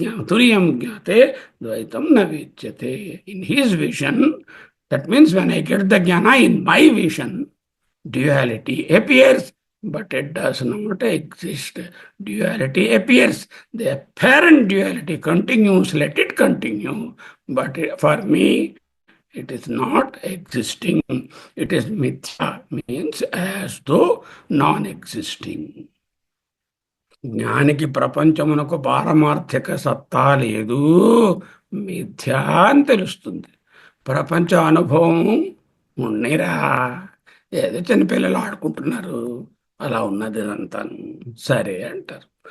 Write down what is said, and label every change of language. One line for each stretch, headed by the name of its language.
Sanskrit: తురియం జ్ఞాతే ద్వైతం న విద్యతే.
English: In his vision, that means when I get the జ్ఞాన in my vision, duality appears, but it does not exist. Duality appears. The apparent duality continues, let it continue. But for me, it is not existing. It is mithya, means as though non-existing.
Telugu: జ్ఞానికి ప్రపంచమునకు పారమార్థిక సత్తా లేదు, మిథ్యా అని తెలుస్తుంది. ప్రపంచ అనుభవం ఉన్నిరా, ఏదో చిన్నపిల్లలు ఆడుకుంటున్నారు, అలా ఉన్నది అంతాను, సరే అంటారు.